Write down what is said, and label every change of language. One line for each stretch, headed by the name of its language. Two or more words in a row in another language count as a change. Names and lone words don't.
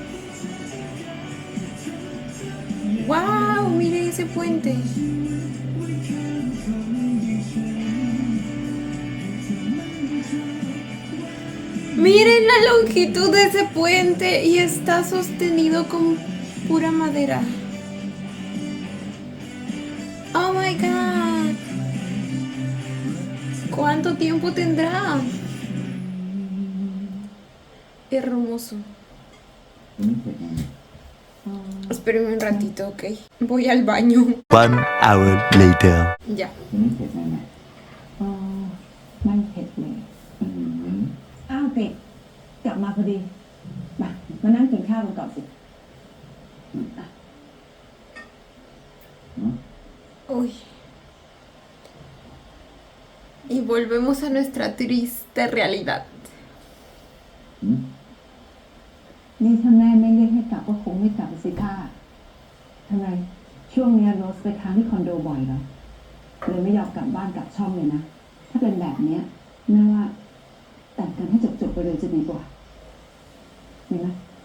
Spanish: ¡Wow! Miren ese puente. Miren la longitud de ese puente y está sostenido con pura madera.
English: Oh my god.
Spanish: ¿Cuánto tiempo tendrá? Hermoso.
Thai: วันนี้เผ็ดไง
Spanish: Espérenme un ratito, ok. Voy al baño.
English: 1 hour later.
Spanish: Ya.
Thai: วันนี้เผ็ดไงไหม อ๋อไม่เผ็ดเลย อืม อ้าวเป็ดกลับมาพอดี มานั่งกินข้าวกันก่อนสิ
Spanish: Uy. Y volvemos a nuestra triste realidad.
Thai: อืม นี่ถ้าแม่ไม่เรียกให้กลับก็คงไม่กลับสิค่ะทำไมช่วงเนี้ยโรสไปค้างที่คอนโดบ่อยเหรอเลยไม่ยอมกลับบ้านกลับช่องเลยนะ ถ้าเป็นแบบเนี้ยแม่ว่าแต่งกันให้จบๆไปเลยจะดีกว่าดีไหม